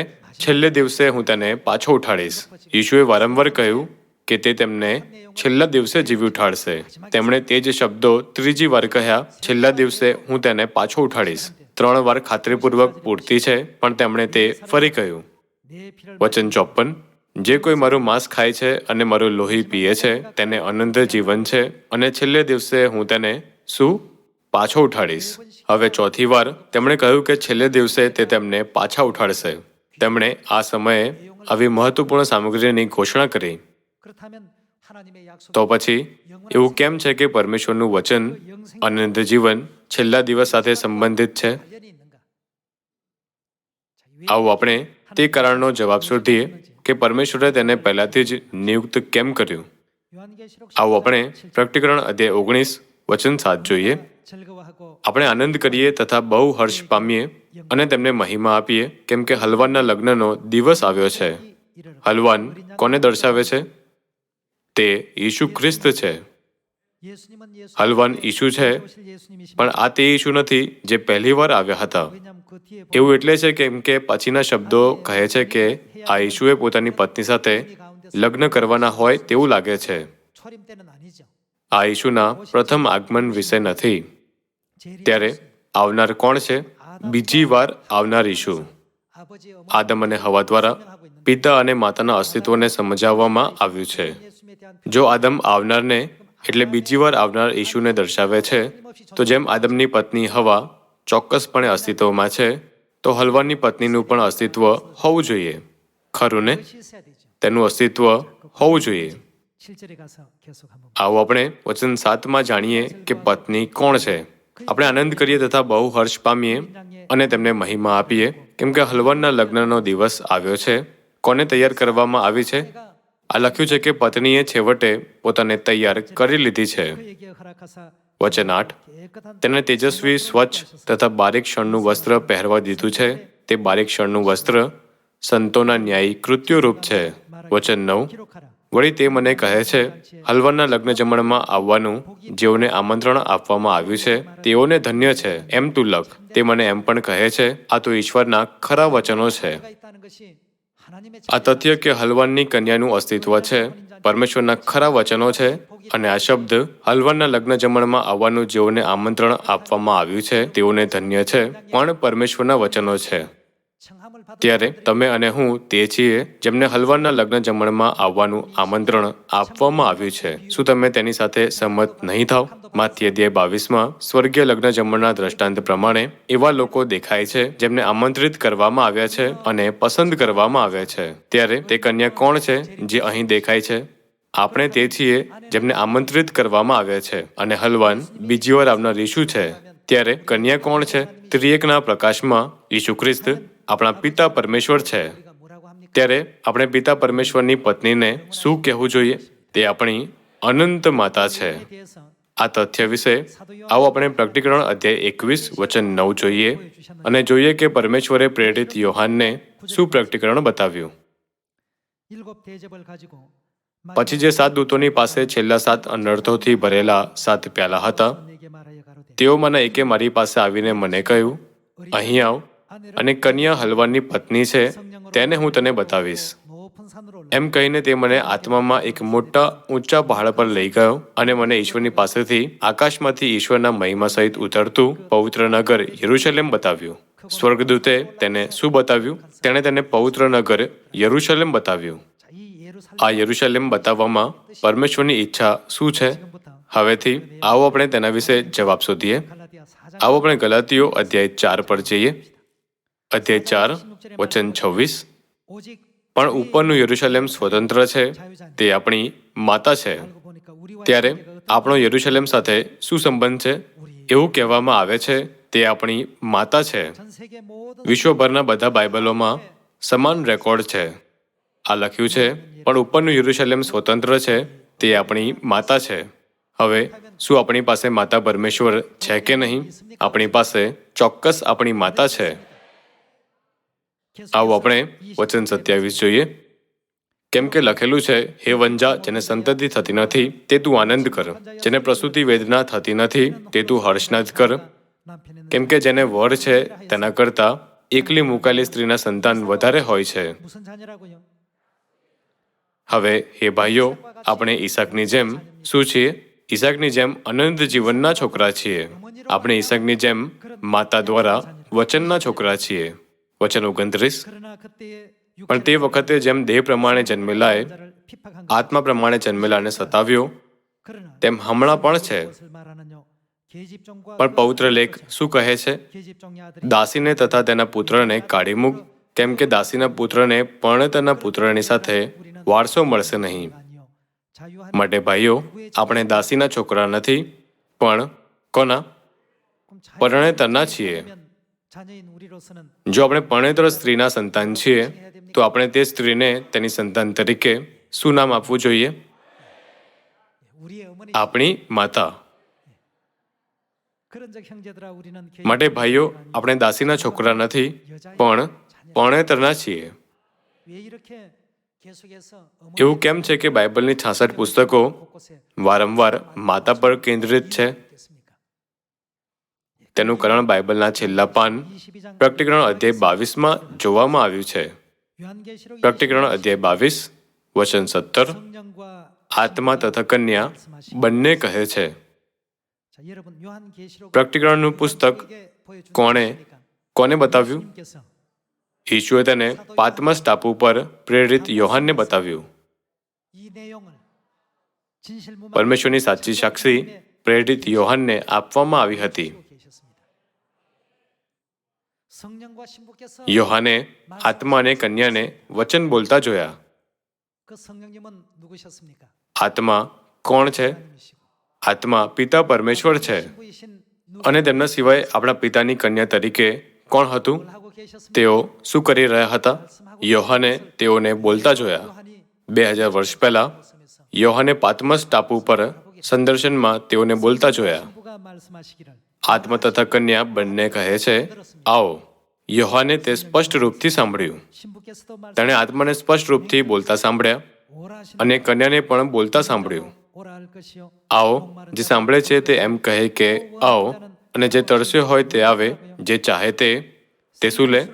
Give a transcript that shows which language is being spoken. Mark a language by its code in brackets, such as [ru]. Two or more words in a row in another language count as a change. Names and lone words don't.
[gu] છેલ્લે દિવસે હું તેને પાછો ઉઠાડીશ. યીશુએ વારંવાર કહ્યું કે તે તેમને છેલ્લા દિવસે જીવી ઉઠાડશે. તેમણે તે જ શબ્દો ત્રીજી વાર કહ્યા, છેલ્લા દિવસે હું તેને પાછો ઉઠાડીશ. 3 વાર ખાતરીપૂર્વક પૂરતી છે, પણ તેમણે તે ફરી કહ્યું. [ko] 내 피를 [gu] વચન 54. જે કોઈ મારું માંસ ખાય છે અને મારું લોહી પીએ છે તેને અનંત જીવન છે, અને છેલ્લે દિવસે હું તેને શું? પાછો ઉઠાડીશ. હવે 4થી વાર તેમણે કહ્યું કે છેલ્લે દિવસે તે તેમને પાછા ઉઠાડશે. તેમણે આ સમયે આવી મહત્વપૂર્ણ સામગ્રીની ઘોષણા કરી. [ko] 그렇다면 하나님의 약속 [gu] તો પછી એવું કેમ છે કે પરમેશ્વરનું વચન અનંત જીવન છેલ્લા દિવસ સાથે સંબંધિત છે? [ko] 관련이 있는가? [gu] આવો આપણે તે કારણનો જવાબ શોધીએ કે પરમેશ્વરે તેને પહેલાથી જ નિયુક્ત કેમ કર્યું. [ko] 요한계시록 [gu] આવો આપણે પ્રકટીકરણ અધ્યાય 19 વચન 7 જોઈએ. [ko] 즐거워하고 [gu] આપણે આનંદ કરીએ તથા બહુ હર્ષ પામીએ અને તેમને મહિમા આપીએ, કેમ કે હલવાનના લગ્નનો દિવસ આવ્યો છે. હલવાન કોને દર્શાવે છે? તે ઈસુ ખ્રિસ્ત છે. [ko] 예수님은 예수 [gu] હલવાન ઈસુ છે, પણ આ તે ઈસુ નથી જે પહેલીવાર આવ્યા હતા. [ko] 왜냐하면 그 뒤에 [gu] એવું એટલે છે કેમ કે પછીના શબ્દો કહે છે કે આ ઈસુએ પોતાની પત્ની સાથે લગ્ન કરવાના હોય તેવું લાગે છે. [ko] 초림 때는 아니죠. [gu] આ ઈસુના પ્રથમ આગમન વિશે નથી. ત્યારે આવનાર કોણ છે? બીજી વાર આવનાર ઈસુ. [ko] 아버지 어머니 [gu] આદમ અને હવા દ્વારા પિતા અને માતાના અસ્તિત્વને સમજાવવામાં આવ્યું છે. [ko] 예수님에 대한 [gu] જો આદમ આવનારને એટલે બીજી વાર આવનાર ઈસુને દર્શાવે છે, તો જેમ આદમની પત્ની હવા ચોક્કસપણે અસ્તિત્વમાં છે, તો હલવાનની પત્નીનું પણ અસ્તિત્વ હોવું જોઈએ. ખરું ને? [ko] 것이 있어야 되죠. [gu] તેનું અસ્તિત્વ હોવું જોઈએ. [ko] 7절에 가서 계속 한번 [gu] આવો આપણે વચન 7માં જાણીએ કે પત્ની કોણ છે. આપણે આનંદ કરીએ તથા બહુ હર્ષ પામીએ અને તેમને મહિમા આપીએ, કેમ કે હલવાનના લગ્નનો દિવસ આવ્યો છે. કોને તૈયાર કરવામાં આવી છે? આ લખ્યું છે કે પત્નીએ છેવટે પોતાને તૈયાર કરી લીધી છે. [ko] 그에게 허락하사 [gu] વચન 8. [ko] 깨끗한 [gu] તેને તેજસ્વી, સ્વચ્છ તથા બારીક શણનું વસ્ત્ર પહેરવા દીધું છે. તે બારીક શણનું વસ્ત્ર સંતોના ન્યાયી કૃત્યો રૂપ છે. વચન 9. [ko] 기록하라. [gu] વળી તે મને કહે છે, હલવાનના લગ્ન જમણમાં આવવાનું જેઓને આમંત્રણ આપવામાં આવ્યું છે તેઓને ધન્ય છે એમ તું લખ. તે મને એમ પણ કહે છે, આ તો ઈશ્વરના ખરા વચનો છે. [ko] 가 있다는 것이 하나님의 [gu] આ તથ્ય કે હલવાનની કન્યાનું અસ્તિત્વ છે પરમેશ્વરના ખરા વચનો છે, અને આ શબ્દ હલવાનના લગ્ન જમણમાં આવવાનું જેઓને આમંત્રણ આપવામાં આવ્યું છે તેઓને ધન્ય છે પણ પરમેશ્વરના વચનો છે. [ko] 청함을 받은 [gu] ત્યારે તમે અને હું તે છીએ જેમને હલવાનના લગ્ન જમણમાં આવવાનું આમંત્રણ આપવામાં આવ્યું છે. શું તમે તેની સાથે સંમત નહીં થાવ? માથ્ય અધ્યાય 22માં સ્વર્ગીય લગ્ન જમણના દ્રષ્ટાંત પ્રમાણે એવા લોકો દેખાય છે જેમને આમંત્રિત કરવામાં આવ્યા છે અને પસંદ કરવામાં આવ્યા છે. ત્યારે તે કન્યા કોણ છે જે અહીં દેખાય છે? આપણે તે છીએ જેમને આમંત્રિત કરવામાં આવ્યા છે, અને હલવાન બીજી વાર આવનાર ઈસુ છે. ત્યારે કન્યા કોણ છે? ત્રિએકના પ્રકાશમાં ઈસુ ખ્રિસ્ત આપણા પિતા પરમેશ્વર છે. [ko] 우리가 뭐라고 합니까? [gu] ત્યારે આપણે પિતા પરમેશ્વરની પત્નીને શું કહેવું જોઈએ? તે આપણી અનંત માતા છે. [ko] 에 대해서 [gu] આ તથ્ય વિશે આવો આપણે પ્રકટીકરણ અધ્યાય 21 વચન 9 જોઈએ અને જોઈએ કે પરમેશ્વરે પ્રેરિત યોહાનને શું પ્રકટીકરણ બતાવ્યું. [ko] 7 대접을 가지고 [gu] પછી જે 7 દૂતોની પાસે છેલ્લા 7 અનર્થોથી ભરેલા 7 પ્યાલા હતા, [ko] 내게 말하여 가로되 [gu] તેઓમાંના એકે મારી પાસે આવીને મને કહ્યું, અહીં આવ, અને કન્યા હલવાનની પત્ની છે તેને હું તને બતાવીશ. [ko] 높은 산으로 [gu] એમ કહીને તે મને આત્મામાં એક મોટા ઊંચા પહાડ પર લઈ ગયો અને મને ઈશ્વરની પાસેથી આકાશમાંથી ઈશ્વરના મહિમા સહિત ઉતરતું પવિત્ર નગર યરૂશલેમ બતાવ્યું. સ્વર્ગદૂતે તેને શું બતાવ્યું? તેણે તેને પવિત્ર નગર યરૂશલેમ બતાવ્યું. [ko] 자, 이 예루살렘 [gu] આ યરૂશલેમ બતાવવામાં પરમેશ્વરની ઈચ્છા શું છે? [ko] 지금부터 [gu] હવેથી આવો આપણે તેના વિશે જવાબ શોધીએ. [ko] 갈라디아 4장 [gu] આવો આપણે ગલાતીઓ અધ્યાય 4 પર જઈએ. અધ્યાય 4 વચન 26. [ko] 오직 [gu] પણ ઉપરનું યરૂશલેમ સ્વતંત્ર છે, તે આપણી માતા છે. [ko] 알고 보니까 우리와 [gu] ત્યારે આપણો યરૂશલેમ સાથે શું સંબંધ છે? એવું કહેવામાં આવે છે તે આપણી માતા છે. [ko] 전 세계 모든 [gu] વિશ્વભરના બધા બાઇબલોમાં સમાન રેકોર્ડ છે. આ લખ્યું છે, પણ ઉપરનું યરુશલેમ સ્વતંત્ર છે, તે આપણી માતા છે. હવે શું આપણી પાસે માતા પરમેશ્વર છે કે નહીં? આપણી પાસે ચોક્કસ આપણી માતા છે. આવો આપણે વચન 27 જોઈએ. કેમ કે લખેલું છે, હે વંજા, જેને સંતતિ થતી નથી તે તું આનંદ કર, જેને પ્રસૂતિ વેદના થતી નથી તે તું હર્ષનાદ કર. કેમ કે જેને વર છે તેના કરતાં એકલી મુકાયેલી સ્ત્રીના સંતાન વધારે હોય છે. [ko] 무슨 자녀라고요? [gu] હવે હે ભાઈઓ, આપણે ઈસાકની જેમ શું છીએ? ઈસાકની જેમ અનંત જીવનના છોકરા છીએ. આપણે ઈસાકની જેમ માતા દ્વારા વચનના છોકરા છીએ. વચન 29. [ko] 그러나 그때에 [gu] પણ તે વખતે જેમ દેહ પ્રમાણે જન્મેલાએ [ko] 자를 핍박한 [gu] આત્મા પ્રમાણે જન્મેલાને સતાવ્યો, [ko] 그러나 [gu] તેમ હમણાં પણ છે. [ko] 것을 말하는요. 계집종과 [gu] પણ પવિત્ર લેખ શું કહે છે? [ko] 계집종의 아들이 [gu] દાસીને તથા તેના પુત્રને કાઢી મૂક, કેમ કે દાસીના પુત્રને પરણેતરના પુત્રની સાથે વારસો મળશે નહીં. [ko] 아니요. 자유한 [gu] માટે ભાઈઓ, આપણે દાસીના છોકરા નથી, પણ કોના? પરણેતરના છીએ. [ko] 자녀인 우리로서는 [gu] જો આપણે પરણેતર સ્ત્રીના સંતાન છીએ, તો આપણે તે સ્ત્રીને તેની સંતાન તરીકે શું નામ આપવું જોઈએ? [ko] 우리의 어머니 [gu] આપણી માતા. [ko] 그런 적 형제들아 우리는 [gu] માટે ભાઈઓ, આપણે દાસીના છોકરા નથી, પણ પરણેતરના છીએ. [ko] 왜 이렇게 계속해서 [gu] એવું કેમ છે કે બાઇબલની 66 પુસ્તકો [ko] 곳곳에 [gu] વારંવાર માતા પર કેન્દ્રિત છે? [ko] 됐습니까? [gu] તેનું કારણ બાઇબલના છેલ્લા પાન [ko] 22장 [gu] પ્રકટીકરણ અધ્યાય 22માં જોવામાં આવ્યું છે. [ko] 요한계시록 [gu] પ્રકટીકરણ અધ્યાય 22 વચન 17 [ko] 성령과 [gu] આત્મા તથા કન્યા બંને કહે છે. [ko] 자, 여러분 요한계시록 [gu] પ્રકટીકરણનું પુસ્તક [ko] 보여준 [gu] કોને બતાવ્યું? [ko] 님께서 [gu] ઈશુએ તેને પાતમસ ટાપુ પર પ્રેરિત યોહાનને બતાવ્યું. [ko] 이 내용을 진실무만 [gu] પરમેશ્વરની સાચી સાક્ષી પ્રેરિત યોહાનને આપવામાં આવી હતી. [ko] 계셨습니다. 성령과 신부께서 [gu] યોહાને આત્મા અને કન્યાને વચન બોલતા જોયા. [ko] 그 성령님은 누구셨습니까? [gu] આત્મા કોણ છે? [ko] 하나님이시고 [gu] આત્મા પિતા પરમેશ્વર છે. [ko] 신부이신 [gu] અને તેમના સિવાય આપણા પિતાની કન્યા તરીકે કોણ હતું? [ko] 누굴 하고 계셨습니까? [gu] તેઓ શું કરી રહ્યા હતા? યોહાને તેઓને બોલતા જોયા. [ko] 요한이 [gu] 2000 વર્ષ પહેલા [ko] 말씀에서 [gu] યોહાને પાતમસ ટાપુ પર સંદર્શનમાં તેઓને બોલતા જોયા. [ko] 신부가 말씀하시기를 [gu] આત્મા તથા કન્યા બંને કહે છે, આવો. યોહાને તે સ્પષ્ટ રૂપથી સાંભળ્યું. [ko] 신부께서도 [gu] તેણે આત્માને સ્પષ્ટ રૂપથી બોલતા સાંભળ્યા [ko] 오라 하시는 [gu] અને કન્યાને પણ બોલતા સાંભળ્યું. [ko] 오라 할 것이요 [gu] આવો. જે સાંભળે છે તે એમ કહે કે આવો, અને જે તરસ્યો હોય તે આવે, જે ચાહે તે શું લે?